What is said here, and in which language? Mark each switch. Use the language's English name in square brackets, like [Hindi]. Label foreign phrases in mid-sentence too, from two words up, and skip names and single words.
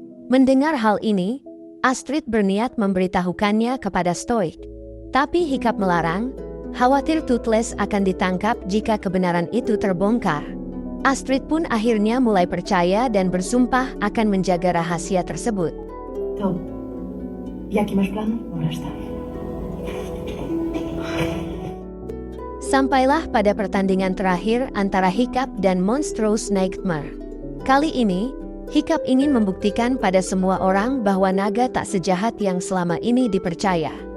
[Indonesian] Mendengar hal ini, Astrid berniat memberitahukannya kepada Stoik. Tapi Hiccup melarang, khawatir Toothless akan ditangkap jika kebenaran itu terbongkar. Astrid pun akhirnya mulai percaya dan bersumpah akan menjaga rahasia tersebut. Tom, [Spanish] ¿y aquí más plano? Ahora está. [Indonesian] Sampailah pada pertandingan terakhir antara Hiccup dan Monstrous Nightmare. Kali ini, Hiccup ingin membuktikan pada semua orang bahwa naga tak sejahat yang selama ini dipercaya.